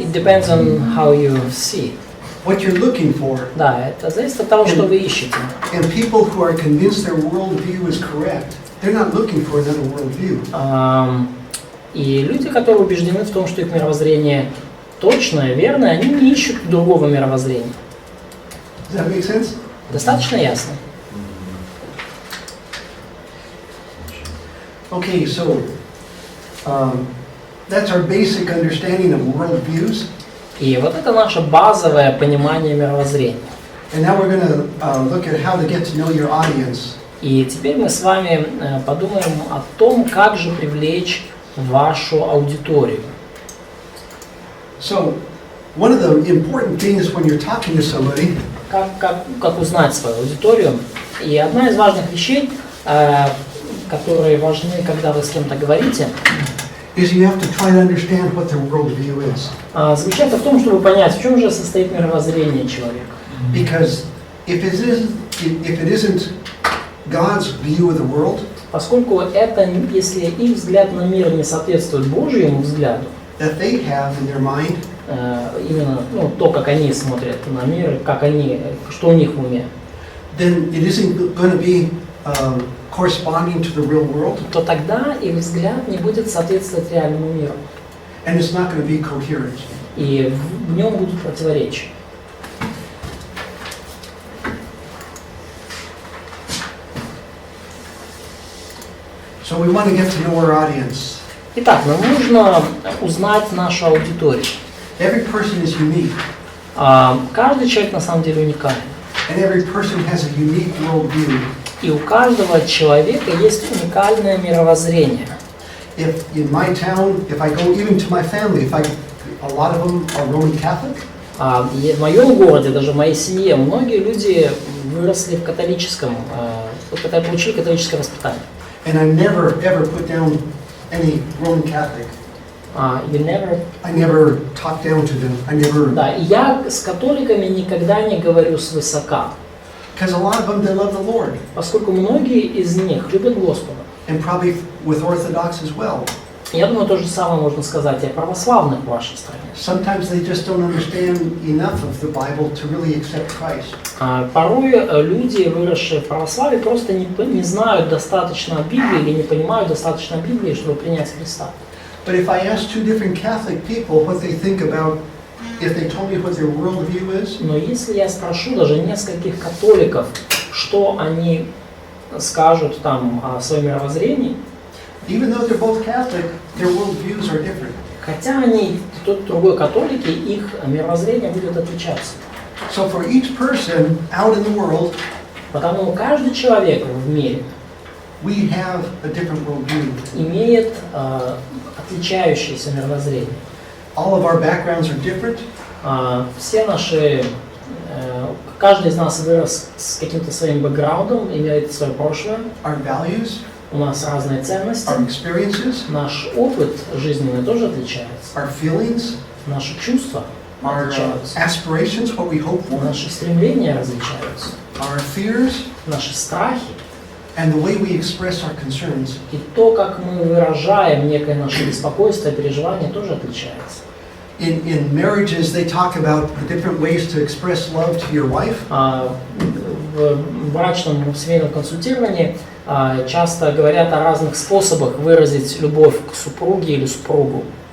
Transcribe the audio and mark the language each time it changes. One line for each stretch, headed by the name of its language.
English: It depends on how you see. What you're looking for.
Russian: Да, это зависит от того, что вы ищете.
English: And people who are convinced their worldview is correct, they're not looking for another worldview.
Russian: И люди, которые убеждены в том, что их мировоззрение точное, верное, они не ищут другого мировоззрения.
English: Does that make sense?
Russian: Достаточно ясно?
English: Okay, so that's our basic understanding of worldviews.
Russian: И вот это наше базовое понимание мировоззрения.
English: And now we're going to look at how to get to know your audience.
Russian: И теперь мы с вами подумаем о том, как же привлечь вашу аудиторию.
English: So, one of the important things when you're talking to somebody
Russian: Как узнать свою аудиторию. И одна из важных вещей, которые важны, когда вы с кем-то говорите,
English: is you have to try to understand what their worldview is.
Russian: заключается в том, чтобы понять, в чем же состоит мировоззрение человека.
English: Because if it isn't God's view of the world,
Russian: Поскольку это, если их взгляд на мир не соответствует Божьему взгляду,
English: that they have in their mind,
Russian: именно то, как они смотрят на мир, что у них в уме,
English: then it isn't going to be corresponding to the real world,
Russian: то тогда их взгляд не будет соответствовать реальному миру.
English: and it's not going to be coherent.
Russian: И в нем будут противоречия.
English: So we want to get to know our audience.
Russian: Итак, нам нужно узнать нашу аудиторию.
English: Every person is unique,
Russian: Каждый человек на самом деле уникален.
English: and every person has a unique worldview.
Russian: И у каждого человека есть уникальное мировоззрение.
English: If in my town, if I go even to my family, a lot of them are Roman Catholic,
Russian: В моем городе, даже в моей семье, многие люди выросли в католическом, получили католическое воспитание.
English: and I never ever put down any Roman Catholic. I never talk down to them. I never.
Russian: Да, и я с католиками никогда не говорю свысока.
English: Because a lot of them, they love the Lord.
Russian: Поскольку многие из них любят Господа.
English: And probably with Orthodox as well.
Russian: Я думаю, то же самое можно сказать и о православных в вашей стране.
English: Sometimes they just don't understand enough of the Bible to really accept Christ.
Russian: Порой люди, выросшие в православии, просто не знают достаточно о Библии или не понимают достаточно о Библии, чтобы принять Христа.
English: But if I ask two different Catholic people what they think about, if they told me what their worldview is,
Russian: Но если я спрошу даже нескольких католиков, что они скажут там о своем мировоззрении,
English: even though they're both Catholic, their worldviews are different.
Russian: хотя они тот и другой католики, их мировоззрение будет отличаться.
English: So for each person out in the world,
Russian: Потому каждый человек в мире
English: we have a different worldview.
Russian: имеет отличающееся мировоззрение.
English: All of our backgrounds are different.
Russian: Все наши, каждый из нас вырос с каким-то своим бэкграундом, имеет свое прошлое.
English: Our values,
Russian: У нас разные ценности.
English: our experiences,
Russian: Наш опыт жизненный тоже отличается.
English: our feelings,
Russian: Наши чувства
English: our
Russian: отличаются.
English: aspirations, what we hope for,
Russian: Наши стремления различаются.
English: our fears,
Russian: Наши страхи
English: and the way we express our concerns.
Russian: и то, как мы выражаем некое наше беспокойство, переживание, тоже отличается.
English: In marriages, they talk about the different ways to express love to your wife.
Russian: В брачном, в семейном консультировании часто говорят о разных способах выразить любовь к супруге или супругу.